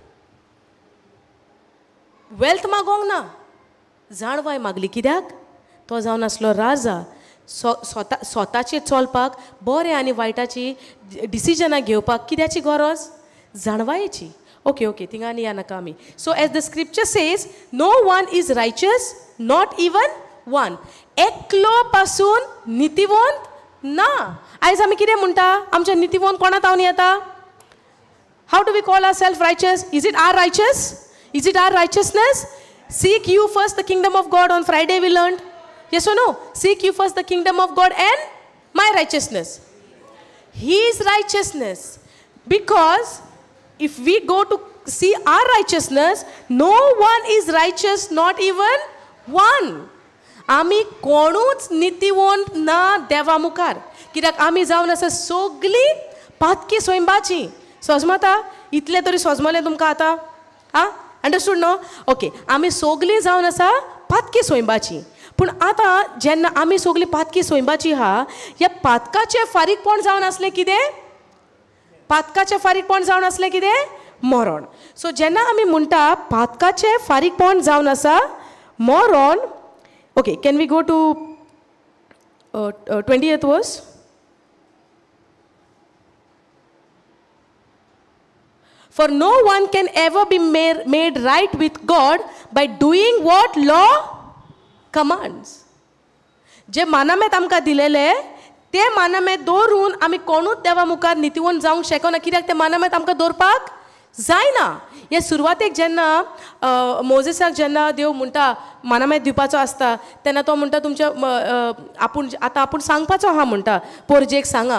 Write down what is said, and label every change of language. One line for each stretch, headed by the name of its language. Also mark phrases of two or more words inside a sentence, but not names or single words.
Konkani: वेल्थ मागोंक ना, जाणवाय मागली. कित्याक? तो जावन आसलो राजा. स्वताचेर चलपाक, बरें आनी वायटाची डिसिजनां घेवपाक कित्याची गरज? जाणवायेची.
English: okay okay,
Konkani: थिंगा या नाका आमी.
English: so as the scripture says, no one is righteous, not even one.
Konkani: एकलो पासून नितिवंत ना. आयज आमी कितें म्हणटा? आमचे नितिवंत कोणा तावन येता?
English: how do we call our self righteous? is it our righteous? Is it our righteousness? Seek you first the kingdom of God. On Friday we learned. Yes or no? Seek you first the kingdom of God and my righteousness. His righteousness. Because if we go to see our righteousness, no one is righteous, not even one.
Konkani: आमी कोणूच नितिवंत ना देवा मुखार. कित्याक आमी जावन आसा सगळीं पातकी सोयंबाची. सोजमता? इतलें तरी सोजमलें तुमकां आतां?
English: आं? understood no? okay.
Konkani: आमी सगळीं जावन आसा पातकी सोयंबाची. पूण आतां जेन्ना आमी सगळीं पातकी सोयंबाची आहा, ह्या पातकाचें फारीकपण जावन आसलें कितें? पातकाचें फारीकपण जावन आसलें कितें? मरण. सो जेन्ना आमी म्हणटा पातकाचें फारीकपण जावन आसा मरण.
English: okay, can we go to 20th verse? For no one can ever be made right with God by doing what law commands.
Konkani: जे मानामेत आमकां दिलेले ते मानामेत दवरून आमी कोणूच देवा मुखार नितिवंत जावंक शकना. कित्याक ते मानामेत आमकां दवरपाक जायना. हे सुरवातेक जेन्ना मोजेसाक जेन्ना देव म्हणटा मानामेत दिवपाचो आसता तेन्ना तो म्हणटा तुमच्या आपूण सांगपाचो आहा म्हणटा पोरजेक सांगा.